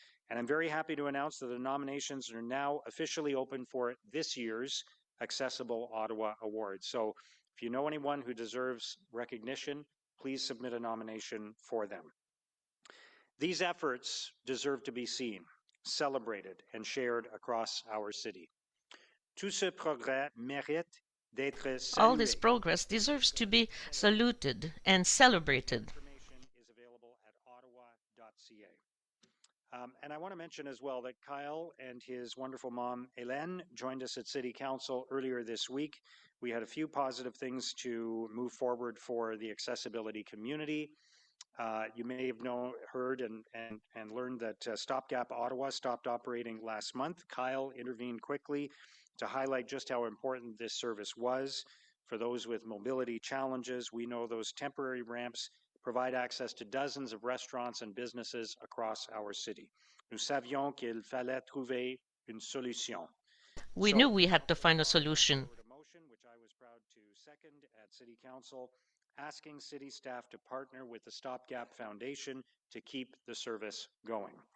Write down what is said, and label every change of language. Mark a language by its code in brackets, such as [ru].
[en] And I'm very happy to announce that the nominations are now officially open for this year's Accessible Ottawa Awards. So if you know anyone who deserves recognition, please submit a nomination for them. These efforts deserve to be seen, celebrated, and shared across our city. [fr] Tout ce progrès mérite d'être [en] All this [fr] salué. [en] progress deserves to be saluted and celebrated. Information is available at ottawa.ca. And I want to mention as well that Kyle and his wonderful mom, Hélène, joined us at City Council earlier this week. We had a few positive things to move forward for the accessibility community. You may have heard and learned that Stopgap Ottawa stopped operating last month. Kyle intervened quickly to highlight just how important this service was. For those with mobility challenges, we know those temporary ramps provide access to dozens of restaurants and businesses across our city. [fr] Nous savions qu'il fallait trouver une solution. [en] We knew we had to find a solution. A motion which I was proud to second at City Council, asking city staff to partner with the Stopgap Foundation to keep the service going.